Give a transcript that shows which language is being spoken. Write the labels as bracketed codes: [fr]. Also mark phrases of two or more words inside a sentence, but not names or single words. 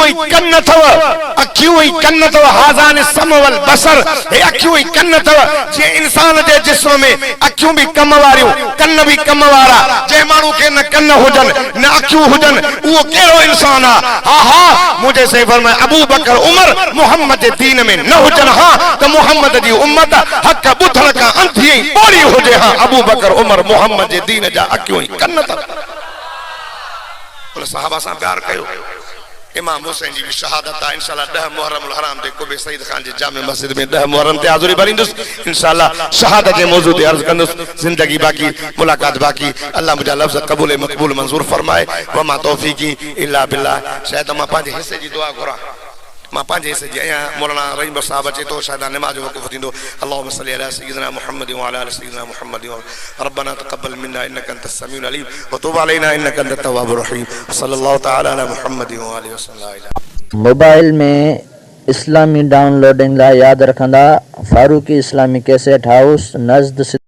[sd] ऐं कन अथव अखियूं ऐं कन अथव हाज़ान [ar] السمع والبصر [sd] हे अखियूं ऐं कन अथव जीअं इंसान जे जिस्म में अखियूं भी कम वारियूं कन भी कम वारा जे माण्हू के न कन हुजन न अखियूं हुजन उहो कहिड़ो इंसान आहे हा हा मुझे से फरमाए अबू बकर उमर मोहम्मद जे दीन में न हुजन हा त मोहम्मद जी उम्मत हक बुथड़ का अंधी बोरी हो जे हां अबू बकर उमर मोहम्मद जे दीन जा अखियों कन था उन सहाबा सां प्यार कयो। इमाम हुसैन जी भी शहादत आहे इंशाअल्लाह 10 मुहर्रम अल हराम ते कुबे सईद खान जी जामे मस्जिद में 10 मुहर्रम ते हाज़िरी भरींदुसि इंशाअल्लाह। शहादत जे मौजू ते अर्ज़ कंदुसि, जिंदगी बाकी, मुलाकात बाकी। अल्लाह मुंहिंजा लफ़्ज़ क़बूल मक़बूल मंज़ूर फरमाए। [ar] وما توفيقي إلا بالله. [sd] शायद मां पंहिंजे हिस्से जी दुआ घुरां, मां पंहिंजे हिस्से जी आहियां। मौलाना रहीम साहब अचे तो शायद नमाज जो वक़्फ़ थींदो। [ar] اللهم صل على سيدنا محمد وعلى آل سيدنا محمد ربنا تقبل منا إنك أنت السميع العليم وتب علينا إنك أنت التواب الرحيم. صلى الله تعالى على محمد وآله وسلم. [sd] मोबाइल में इस्लामी डाउनलोडिंग ला याद रखंदा फारूकी इस्लामी कैसेट हाउस नज़द